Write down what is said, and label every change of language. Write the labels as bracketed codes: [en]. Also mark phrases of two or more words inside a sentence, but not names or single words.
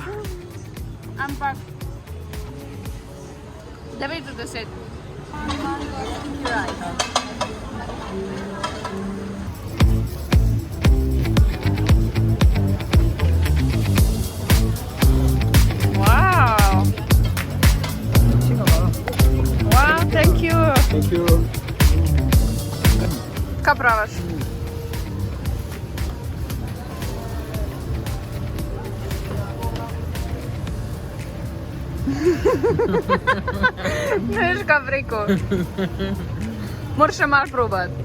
[sl] Ampak 9 od 10. [en] Wow! Wow, thank you! Thank you. [sl] Kaj praviš? Ne veš, kaj bi rekel. Moraš še malo probati.